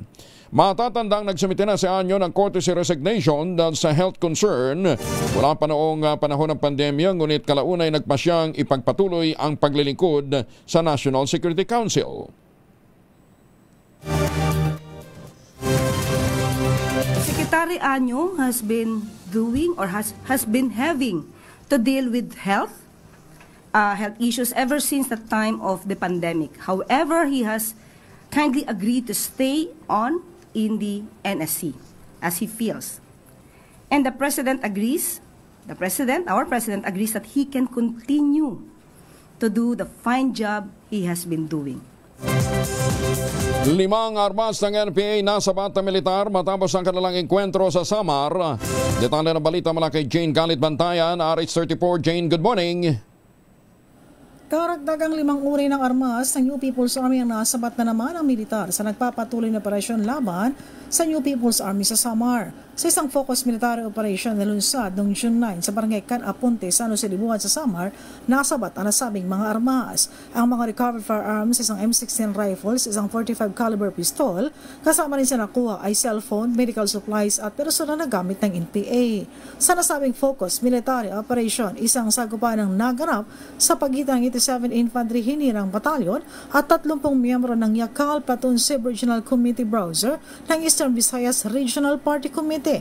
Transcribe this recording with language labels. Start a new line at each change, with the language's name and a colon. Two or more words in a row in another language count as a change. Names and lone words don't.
Filipino: Matatandang nagsumite na si Anyo ng
English: courtesy resignation
Filipino: dahil sa
English: health concern.
Filipino: Wala pa noong panahon ng pandemya, ngunit kalaunay nagpasyang ipagpatuloy ang paglilingkod sa National Security Council.
English: Secretary Anyo has been doing or has been having to deal with health issues ever since the time of the pandemic. However, he has kindly agreed to stay on in the NSC as he feels. And the President agrees, our President agrees that he can continue to do the fine job he has been doing.
Filipino: 5 armas ng NPA nasa bata militar matapos ang kanilang enkwentro sa Samar. Detalye ng balita mula kay Jane Galit Bantayan, RH34.
English: Jane, good morning.
Filipino: Karagdagang 5 uri ng armas ng New People's Army ang nasabat na naman ang militar sa nagpapatuloy na operasyon laban sa New People's Army sa Samar. sa isang
English: focused military operation
Filipino: na lunsad noong June 9 sa barangay Can Apunte, San Jose, Libuan sa Samar, nasabat ang nasabing mga armas. Ang mga
English: recovered firearms,
Filipino: isang
English: M16 rifles,
Filipino: isang
English: 45 caliber pistol,
Filipino: kasama rin sa nakuha ay cellphone,
English: medical supplies
Filipino: at personal na gamit ng NPA. Sa nasabing
English: focused military operation,
Filipino: isang sagupan ng naganap sa pagitan ng 87 Infantry Hinirang Batalyon at 30 miyembro ng Yakal Platoon Sib Regional Committee Browser ng Eastern Visayas Regional Party Committee.